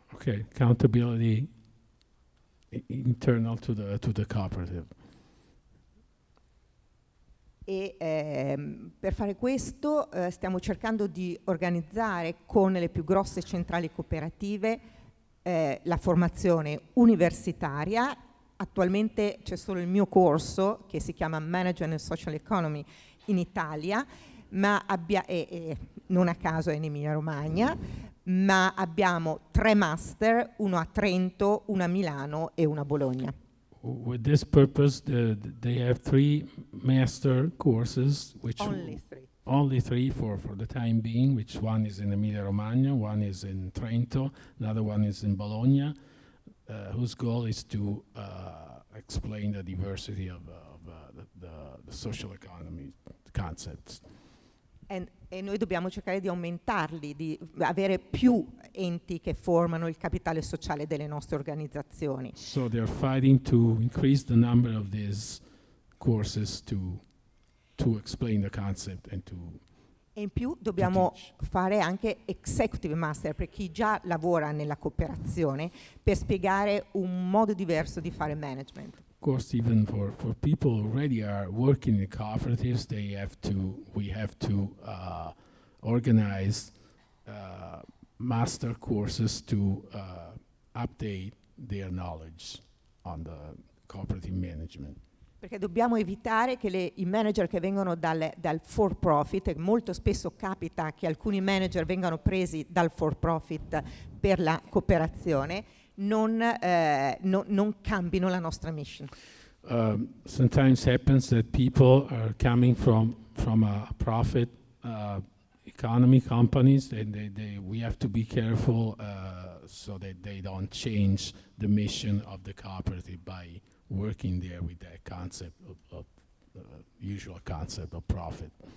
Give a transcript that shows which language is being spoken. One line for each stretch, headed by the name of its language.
English: Okay, accountability internal to the cooperative.
Italian: E per fare questo stiamo cercando di organizzare con le più grosse centrali cooperative la formazione universitaria. Attualmente c'è solo il mio corso che si chiama Management and Social Economy in Italia, ma non a caso è in Emilia Romagna, ma abbiamo 3 master, uno a Trento, uno a Milano e uno a Bologna.
English: With this purpose, they have 3 master courses, which only three for the time being, which one is in Emilia Romagna, one is in Trento, another one is in Bologna, whose goal is to explain the diversity of the social economy concepts.
Italian: E noi dobbiamo cercare di aumentarli, di avere più enti che formano il capitale sociale delle nostre organizzazioni.
English: So they're fighting to increase the number of these courses to explain the concept and to
Italian: E in più dobbiamo
English: teach.
Italian: fare anche executive master per chi già lavora nella cooperazione, per spiegare un modo diverso di fare management.
English: Of course, even for people who already are working in cooperatives, we have to organize master courses to update their knowledge on the cooperative management.
Italian: Perché dobbiamo evitare che i manager che vengono dal for profit, e molto spesso capita che alcuni manager vengano presi dal for profit per la cooperazione, non cambino la nostra mission.
English: Sometimes happens that people are coming from a profit economy companies, and we have to be careful so that they don't change the mission of the cooperative by working there with that concept of usual concept of profit.